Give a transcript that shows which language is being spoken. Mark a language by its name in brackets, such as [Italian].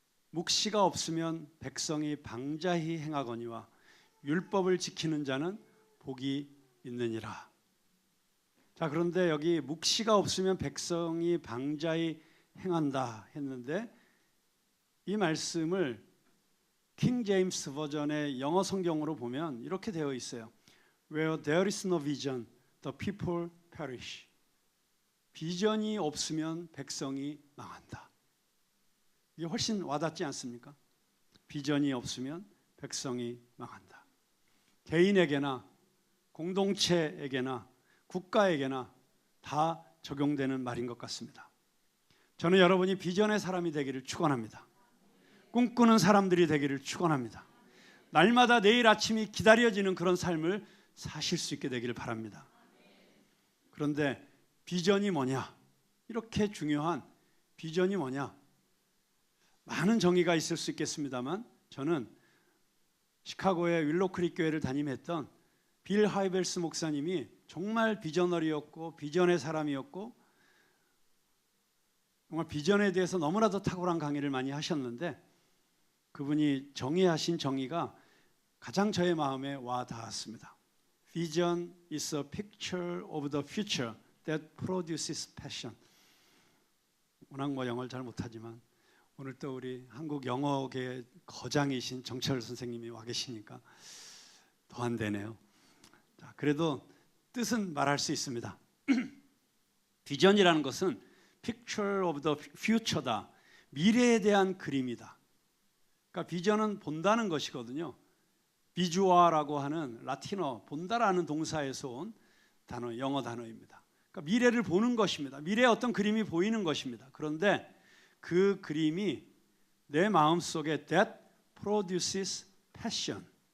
[Korean] 묵시가 없으면 백성이 방자히 행하거니와 율법을 지키는 자는 복이 있느니라. 자, 그런데 여기 묵시가 없으면 백성이 방자히 행한다 했는데 이 말씀을 킹 제임스 버전의 영어 성경으로 보면 이렇게 되어 있어요. [English] Where there is no vision, the people perish. [Korean] 비전이 없으면 백성이 망한다. 이게 훨씬 와닿지 않습니까? 비전이 없으면 백성이 망한다. 개인에게나 공동체에게나 국가에게나 다 적용되는 말인 것 같습니다. 저는 여러분이 비전의 사람이 되기를 축원합니다. 꿈꾸는 사람들이 되기를 축원합니다. 날마다 내일 아침이 기다려지는 그런 삶을 사실 수 있게 되기를 바랍니다. 그런데 비전이 뭐냐? 이렇게 중요한 비전이 뭐냐? 많은 정의가 있을 수 있겠습니다만 저는 시카고의 윌로크릭 교회를 담임했던 빌 하이벨스 목사님이 정말 비저너리였고 비전의 사람이었고 정말 비전에 대해서 너무나도 탁월한 강의를 많이 하셨는데 그분이 정의하신 정의가 가장 저의 마음에 와 닿았습니다. [English] Vision is a picture of the future that produces passion. [Korean] 워낙 영어를 잘 못하지만 오늘 또 우리 한국 영어계 거장이신 정철 선생님이 와 계시니까 더 안 되네요. 자, 그래도 뜻은 말할 수 있습니다. 비전이라는 것은 [English] picture of the future [Korean] 다. 미래에 대한 그림이다. 그러니까 비전은 본다는 것이거든요. 비주아라고 하는 라틴어 본다라는 동사에서 온 단어, 영어 단어입니다. 그러니까 미래를 보는 것입니다. 미래의 어떤 그림이 보이는 것입니다. 그런데 그 그림이 내 마음속에 [English] that produces passion.